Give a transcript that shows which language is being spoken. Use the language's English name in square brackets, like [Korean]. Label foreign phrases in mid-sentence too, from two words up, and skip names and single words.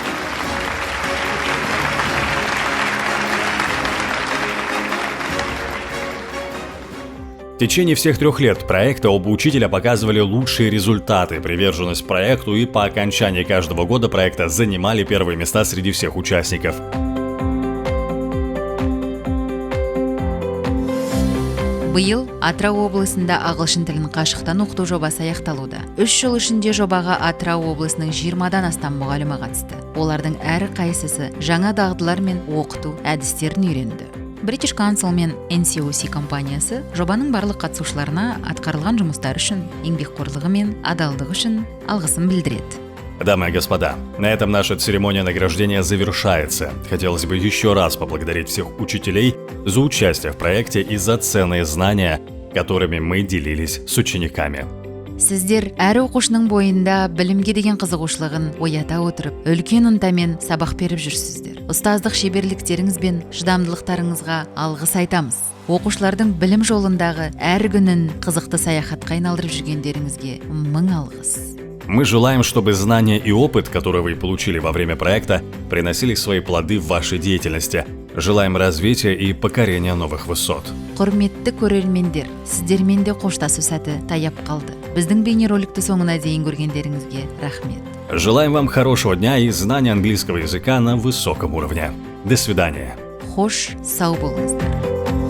[Russian] В течение всех 3 лет проекта оба учителя показывали лучшие результаты, приверженность проекту, и по окончании каждого года проекта занимали первые места среди всех участников. [Kazakh] Биыл Атырау облысында ағылшын тілін қашықтан оқыту жобасы аяқталуда. 3 жыл ішінде жобаға Атырау облысының 20-дан астам мұғалімі қатысты. Олардың әр қайсысы жаңа дағдылар мен оқыту әдістерін үйренді. British Council мен NCOC компаниясы жобаның барлық қатысушыларына атқарылған жұмыстар үшін, еңбекқорлығы мен адалдығы үшін алғысын білдіреді. [Russian] Дамы и господа, на этом наша церемония награждения завершается. Хотелось бы еще раз поблагодарить всех учителей за участие в проекте и за ценные знания, которыми мы делились с учениками. [Kazakh] Сіздер әр оқушының бойында білімге деген қызығушылығын оята отырып, үлкен ынтамен сабақ беріп жүрсіздер. Ұстаздық шеберліктеріңіз бен шыдамдылықтарыңызға алғыс айтамыз. Оқушылардың білім жолындағы әр күнін қызықты саяхатқа айналдырып жүргендеріңізге мың алғыс. [Russian] Мы желаем, чтобы знания и опыт, которые вы получили во время проекта, приносили свои плоды в вашей деятельности. Желаем развития и покорения новых высот. [Kazakh] Құрметті көрермендер, сіздермен де қоштасу сәті таяп қалды. Біздің бейнероликті соңына дейін көргендеріңізге рахмет. [Russian] Желаем вам хорошего дня и знания английского языка на высоком уровне. До свидания. [Kazakh] Хош сау болыңыздар.